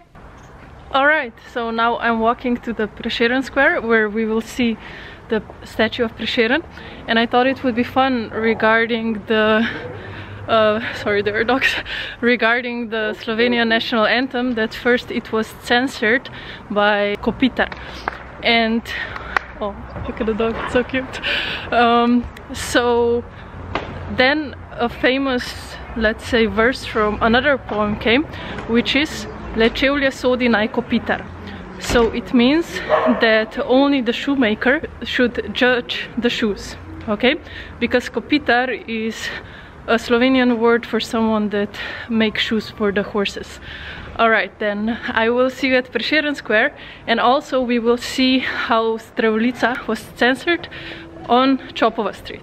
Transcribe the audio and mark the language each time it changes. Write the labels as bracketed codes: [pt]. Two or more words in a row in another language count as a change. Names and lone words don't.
[en] Alright, so now I'm walking to the Prešeren Square where we will see the statue of Prešeren, and I thought it would be fun regarding the sorry, there are dogs, regarding the Slovenian National Anthem, that first it was censored by Kopitar. And, oh, look at the dog, it's so cute. So then a famous, let's say, verse from another poem came, which is [sl] Le čevlje sodi naj Kopitar. [en] So it means that only the shoemaker should judge the shoes, okay? Because Kopitar is a Slovenian word for someone that makes shoes for the horses. Alright, then I will see you at Prešeren Square, and also we will see how Zdravljica was censored on Čopova Street.